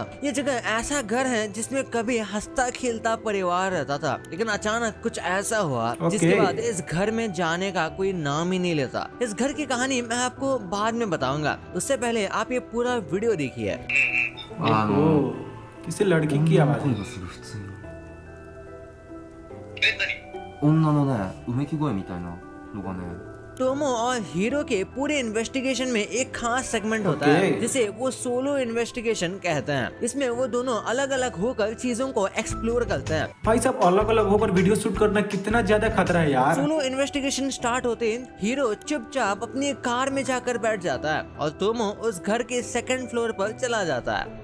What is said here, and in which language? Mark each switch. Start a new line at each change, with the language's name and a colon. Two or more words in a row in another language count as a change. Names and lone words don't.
Hindi: ये जगह ऐसा घर है जिसमें कभी हंसता खेलता परिवार रहता था, लेकिन अचानक कुछ ऐसा हुआ जिसके बाद इस घर में जाने का कोई नाम ही नहीं लेता। इस घर की कहानी मैं आपको बाद में बताऊंगा, उससे पहले आप ये पूरा वीडियो देखिए। किसी लड़की की आवाज है।
Japanese: 声がする普通に女のねうめき声みたいなのがね
Hindi: टोमो और हीरो के पूरे इन्वेस्टिगेशन में एक खास सेगमेंट होता है जिसे वो
English: solo investigation
Hindi: कहते हैं। इसमें वो दोनों अलग अलग होकर चीजों को एक्सप्लोर करते हैं। भाई साहब अलग अलग होकर वीडियो शूट करना कितना ज्यादा खतरा है यार।
English: solo investigation
Hindi: स्टार्ट होते ही हीरो चुपचाप अपनी कार में जाकर बैठ जाता है और टोमो उस घर के
English: second floor
Hindi: पर चला जाता है।